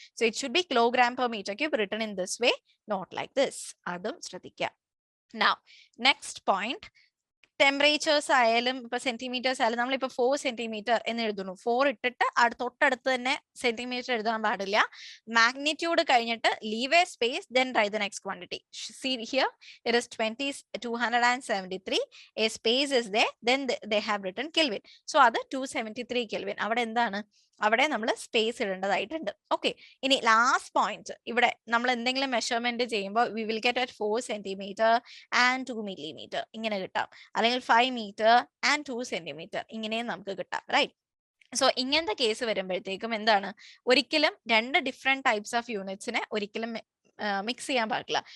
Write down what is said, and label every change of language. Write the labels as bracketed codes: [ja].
[en] So it should be kilogram per metre cube written in this way, not like this. [ml] അതും ശ്രദ്ധിക്കുക. [en] Now, next point, [ml] temperatures ആയാലും ഇപ്പൊ centimetres ആയാലും നമ്മളിപ്പോ 4 centimetre എന്ന് എഴുതുന്നു, 4 ഇട്ടിട്ട് തൊട്ടടുത്ത് തന്നെ സെന്റിമീറ്റർ എഴുതാൻ പാടില്ല. മാഗ്നിറ്റ്യൂഡ് കഴിഞ്ഞിട്ട് [en] Leave a space then write the next quantity. See here, it is 273, a space is there, then they have written Kelvin. [ml] So അത് 273 Kelvin. അവിടെ എന്താണ്, അവിടെ നമ്മൾ സ്പേസ് ഇടേണ്ടതായിട്ടുണ്ട്. ഓക്കെ, ഇനി ലാസ്റ്റ് പോയിന്റ്, ഇവിടെ നമ്മൾ എന്തെങ്കിലും മെഷർമെന്റ് ചെയ്യുമ്പോൾ [en] we will get at 4 centimetre and 2 millimeter [ml] ഇങ്ങനെ കിട്ടാം, അല്ലെങ്കിൽ [en] 5 meter and 2 centimeter [ml] ഇങ്ങനെയും നമുക്ക് കിട്ടാം, റൈറ്റ്. സോ ഇങ്ങനത്തെ കേസ് വരുമ്പോഴത്തേക്കും എന്താണ്, ഒരിക്കലും രണ്ട് ഡിഫറെന്റ് ടൈപ്സ് ഓഫ് യൂണിറ്റ്സിനെ ഒരിക്കലും മിക്സ് ചെയ്യാൻ പാടില്ല.